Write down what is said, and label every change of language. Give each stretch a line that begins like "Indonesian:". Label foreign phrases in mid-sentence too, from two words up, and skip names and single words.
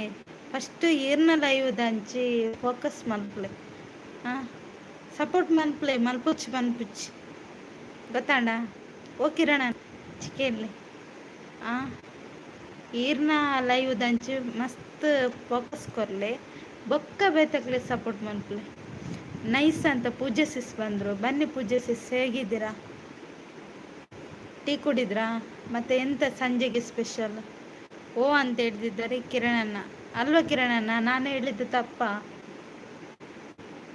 Tulu: ಫಸ್ಟ್ ಈರ್ನ ಲೈವ್ ದಂಚಿ ಫೋಕಸ್ ಮಲ್ಪಲೆ, ಸಪೋರ್ಟ್ ಮಲ್ಪಲೆ ಮಲ್ಪುಚ್ಚಿ ಪನ್ಪುಚ್ಚಿ ಗೊತ್ತಾಂಡ. ಓ ಕಿರಣಣ್ಣ ಚಿಕ್ಕೇಲಿ ಈರ್ನ ಲೈವ್ ದಂಚಿ ಮಸ್ತ್ ಫೋಕಸ್ ಕೊರ್ಲೆ, ಬೊಕ್ಕ ಬೇತಕ್ಲೆ ಸಪೋರ್ಟ್ ಮಲ್ಪಲೆ.
Kannada: ನೈಸ್ ಅಂತ ಪೂಜೆ ಸಿಸ್ ಬಂದರು. ಬನ್ನಿ ಪೂಜೆ ಸಿಸ್, ಹೇಗಿದ್ದೀರಾ? ಟೀ ಕುಡಿದ್ರಾ? ಮತ್ತೆ ಎಂತ ಸಂಜೆಗೆ ಸ್ಪೆಷಲ್? ಓ ಅಂತ ಹೇಳ್ತಿದ್ದಾರೆ ಕಿರಣಣ್ಣ. ಅಲ್ವಾ ಕಿರಣಣ್ಣ, ನಾನು ಹೇಳಿದ್ದು ತಪ್ಪ?